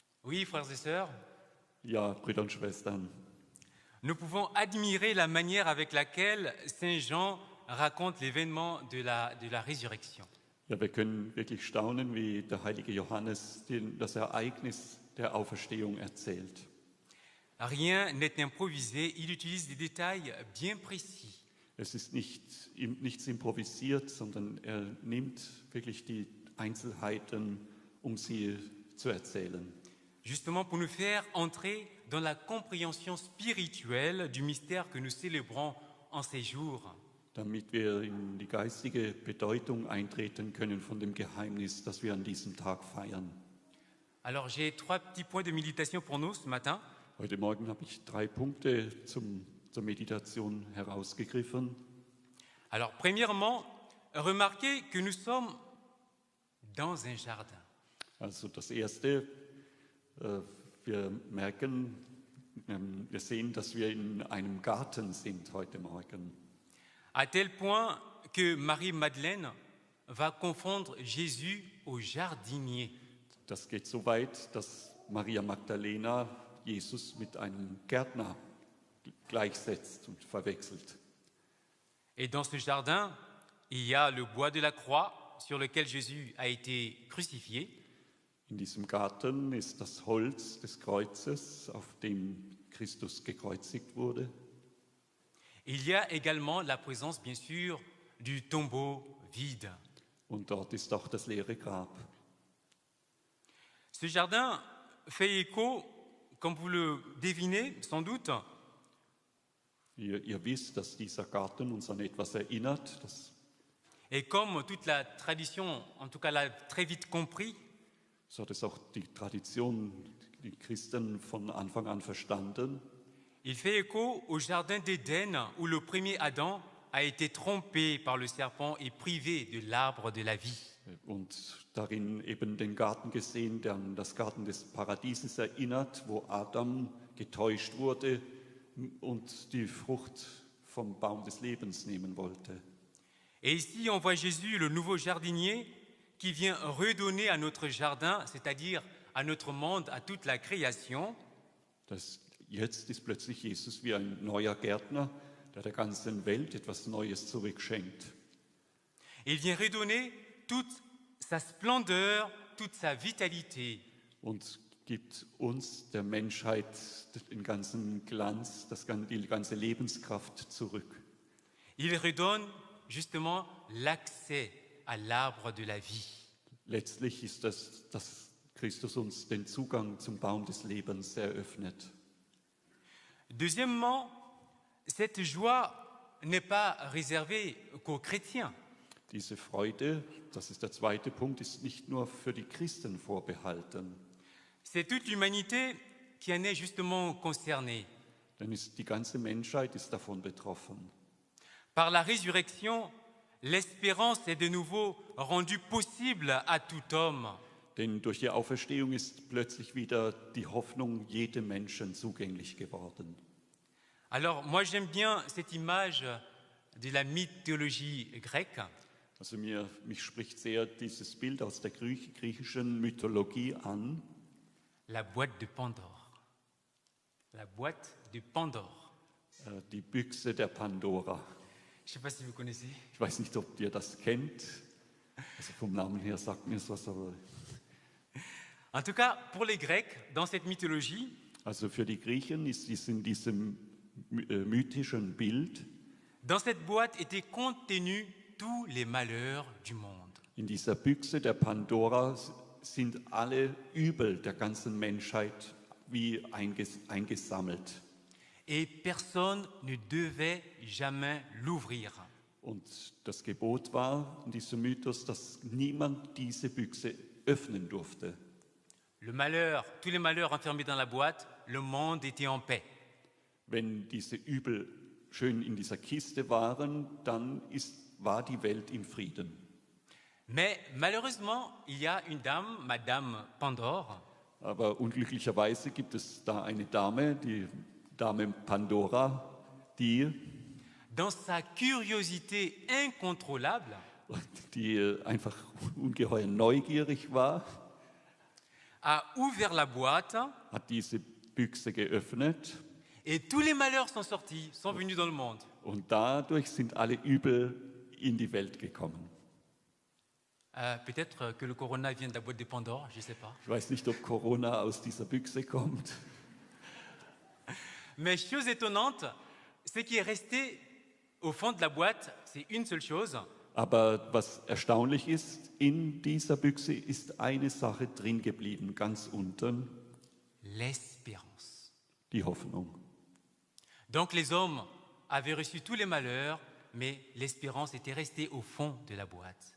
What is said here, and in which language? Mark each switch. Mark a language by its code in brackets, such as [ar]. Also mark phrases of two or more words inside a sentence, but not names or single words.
[fr] Oui, frères et sœurs, [de] Ja, Brüder und Schwestern, [fr] nous pouvons admirer la manière avec laquelle Saint Jean raconte l'événement de la résurrection. [de] ja, wir können wirklich staunen, wie der heilige Johannes das Ereignis der Auferstehung erzählt. [fr] Rien n'est improvisé, il utilise des détails bien précis. [de] Es ist nichts improvisiert, sondern er nimmt wirklich die Einzelheiten, um sie zu erzählen. [fr] Justement pour nous faire entrer dans la compréhension spirituelle du mystère que nous célébrons en ces jours. [de] Damit wir in die geistige Bedeutung eintreten können von dem Geheimnis, das wir an diesem Tag feiern. [fr] Alors j'ai 3 petits points de méditation pour nous ce matin. [de] Heute Morgen habe ich 3 Punkte zur Meditation herausgegriffen. [fr] Alors premièrement, remarquez que nous sommes dans un jardin. [de] Also das Erste, wir sehen, dass wir in einem Garten sind heute Morgen. [fr] À tel point que Marie-Madeleine va confondre Jésus au jardinier. [de] Das geht so weit, dass Maria Magdalena Jesus mit einem Gärtner gleichsetzt und verwechselt. [fr] Et dans ce jardin, il y a le bois de la croix sur lequel Jésus a été crucifié. [de] In diesem Garten ist das Holz des Kreuzes, auf dem Christus gekreuzigt wurde. [fr] Il y a également la présence, bien sûr, du tombeau vide. [de] Und dort ist auch das leere Grab. [fr] Ce jardin fait écho, comme vous le devinez sans doute, [de] Ihr wisst, dass dieser Garten uns an etwas erinnert. [fr] et comme toute la tradition, en tout cas l'a très vite compris, [de] So hat es auch die Tradition, die Christen von Anfang an verstanden. [fr] il fait écho au jardin d'Éden où le premier Adam a été trompé par le serpent et privé de l'arbre de la vie. [de] Und darin eben den Garten gesehen, der an das Garten des Paradieses erinnert, wo Adam getäuscht wurde und die Frucht vom Baum des Lebens nehmen wollte. [fr] Et ici, on voit Jésus, le nouveau jardinier, qui vient redonner à notre jardin, c'est-à-dire à notre monde, à toute la création, [de] Jetzt ist plötzlich Jesus wie ein neuer Gärtner, der ganzen Welt etwas Neues zurückschenkt. [fr] il vient redonner toute sa splendeur, toute sa vitalité. [de] Und gibt uns, der Menschheit, den ganzen Glanz, die ganze Lebenskraft zurück. [fr] Il redonne justement l'accès à l'arbre de la vie. [de] Letztlich ist das, dass Christus uns den Zugang zum Baum des Lebens eröffnet. [fr] Deuxièmement, cette joie n'est pas réservée qu'aux chrétiens. [de] Diese Freude, das ist der zweite Punkt, ist nicht nur für die Christen vorbehalten. [fr] C'est toute l'humanité qui en est justement concernée. [de] Denn die ganze Menschheit ist davon betroffen. [fr] Par la résurrection, l'espérance est de nouveau rendue possible à tout homme. [de] Denn durch die Auferstehung ist plötzlich wieder die Hoffnung jedem Menschen zugänglich geworden. [fr] Alors, moi j'aime bien cette image de la mythologie grecque. [de] Also mich spricht sehr dieses Bild aus der griechischen Mythologie an. [fr] La boîte de Pandore. La boîte de Pandore. [de] Die Büchse der Pandora. [fr] Je ne sais pas si vous connaissez. [de] Ich weiß nicht, ob ihr das kennt. Also vom Namen her sagt mir was, aber... [fr] En tout cas, pour les Grecs, dans cette mythologie, [de] Also für die Griechen ist es in diesem mythischen Bild, [fr] dans cette boîte étaient contenus tous les malheurs du monde. [de] in dieser Büchse der Pandora sind alle Übel der ganzen Menschheit wie eingesammelt. [fr] Et personne ne devait jamais l'ouvrir. [de] Und das Gebot war in diesem Mythos, dass niemand diese Büchse öffnen durfte. [fr] Le malheur, tous les malheurs enfermés dans la boîte, le monde était en paix. [de] Wenn diese Übel schön in dieser Kiste waren, dann war die Welt im Frieden. [fr] Mais malheureusement, il y a une dame, Madame Pandore, [de] Aber unglücklicherweise gibt es da eine Dame, die Dame Pandora, die [fr] dans sa curiosité incontrôlable, [de] einfach ungeheuer neugierig war, [fr] a ouvert la boîte [de] hat diese Büchse geöffnet [fr] et tous les malheurs sont sortis, sont venus dans le monde. [de] und dadurch sind alle Übel in die Welt gekommen. [fr] Peut-être que le corona vient de la boîte de Pandore, je ne sais pas. [de] Ich weiß nicht, ob Corona aus dieser Büchse kommt. [fr] Mais chose étonnante, ce qui est resté au fond de la boîte, c'est une seule chose, [de] Aber was erstaunlich ist, in dieser Büchse ist eine Sache drin geblieben, ganz unten, [fr] l'espérance. [de] die Hoffnung. [fr] Donc les hommes avaient reçu tous les malheurs, mais l'espérance était restée au fond de la boîte.